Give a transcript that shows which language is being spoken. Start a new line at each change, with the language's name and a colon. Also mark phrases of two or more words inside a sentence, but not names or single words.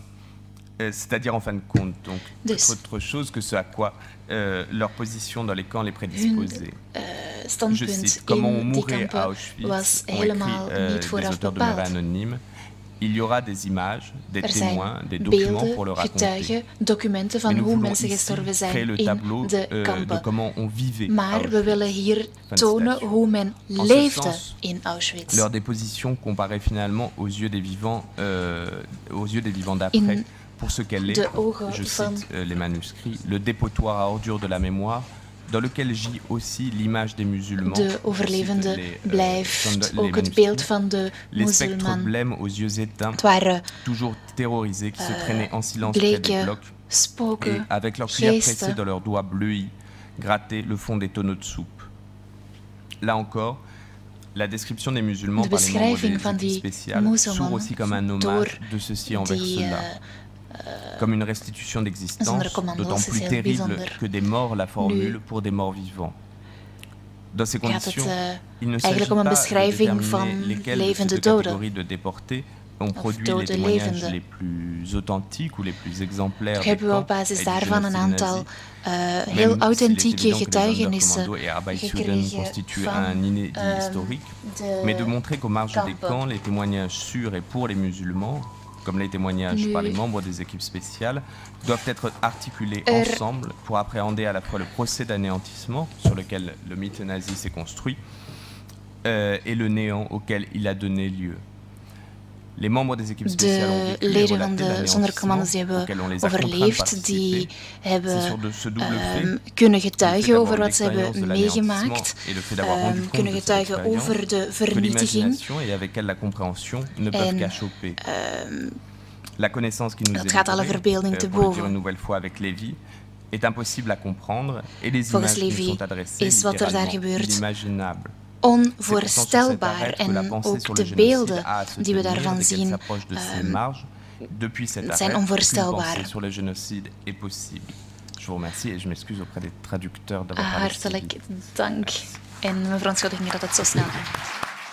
French: C'est-à-dire en fin de compte, donc, autre chose que ce à quoi leur position dans les camps les prédisposait. Je cite, comment on mourrait à Auschwitz, ont écrit des auteurs de mémoire anonymes. Il y aura des images, des témoins, des documents pour le raconter.
Dutch: Documenten van hoe mensen gestorven zijn in de kampen. Maar we willen hier tonen hoe men leefde in Auschwitz.
French: Leur déposition comparait finalement aux yeux des vivants d'après, pour ce qu'elle est, je cite les manuscrits, le dépotoir à ordures de la mémoire, dans lequel gît aussi l'image des musulmans.
Dutch: De overlevende blijft ook het beeld van de
French: les spectres blêmes aux yeux éteints, toujours terrorisés, qui se traînaient en silence près des blocs, et avec leurs cuillères pressées dans leurs doigts bleuis, grattaient le fond des tonneaux de soupe. Là encore, la description des musulmans par les membres des équipes spéciales s'ouvre aussi comme un hommage de ceci envers cela. Comme une restitution d'existence, d'autant plus terrible que des morts la formulent pour des morts vivants. Dans ces conditions, il ne s'agit pas de déterminer lesquelles de ces catégories de déportés ont produit les témoignages les plus authentiques ou les plus exemplaires des camps et du génocide nazi,
Dutch: heel authentieke getuigenissen
French: constituent un inédit historique, mais de montrer qu'aux marges des camps, les témoignages sur et pour les musulmans, comme les témoignages par les membres des équipes spéciales, doivent être articulés ensemble pour appréhender à la fois le procès d'anéantissement sur lequel le mythe nazi s'est construit et le néant auquel il a donné lieu. Les membres des équipes spéciales ont vécu et relaté l'anéantissement auquel on les a contraints de participer. C'est sur ce double fait,
Dutch: kunnen getuigen over wat ze hebben meegemaakt, kunnen getuigen over de vernietiging.
French: Et avec elle la compréhension ne peuvent qu'achoper. La connaissance qui nous est livrée, pour le dire une nouvelle fois avec Lévi, est impossible à comprendre et les images qui nous sont adressées littéralement inimaginables.
Dutch: Onvoorstelbaar en ook de beelden die we daarvan zien zijn onvoorstelbaar.
French: Sur le génocide est possible. Je vous remercie et je m'excuse auprès des traducteurs d'avoir parlé.
Dutch: Hartelijk dank en mijn verontschuldiging dat het zo snel gaat.